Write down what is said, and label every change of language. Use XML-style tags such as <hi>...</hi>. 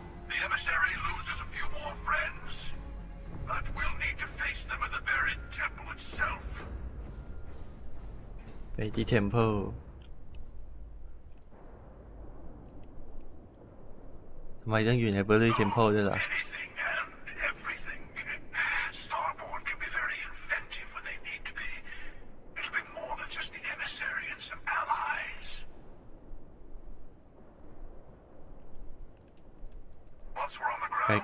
<en>The emissary loses a few more friends, but we'll need to face them in the buried temple itself.</en> <th>ไปที่ Temple ทำไมต้องอยู่ใน Bury Temple ด้วยล่ะ</th> <en>Anything and everything. Starborn can be very inventive when they need to be. It'll be more than just the emissary and some allies. Once we're on the</en> <th>ไป</th> <en>ground,</en>